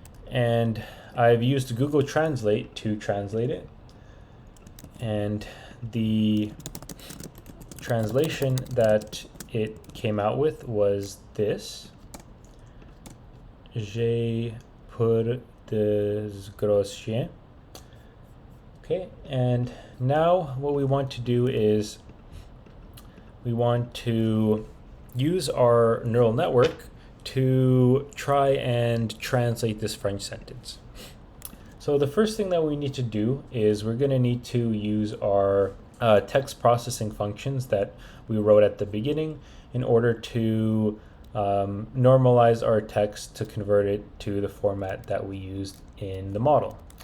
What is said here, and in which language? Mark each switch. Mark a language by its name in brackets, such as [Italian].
[English] And I've used Google Translate to translate it. And the translation that it came out with was this. [French] J'ai peur des gros chiens. [English] Okay, and now what we want to do is we want to use our neural network to try and translate this French sentence. So the first thing that we need to do is we're going to need to use our text processing functions that we wrote at the beginning in order to normalize our text to convert it to the format that we used in the model.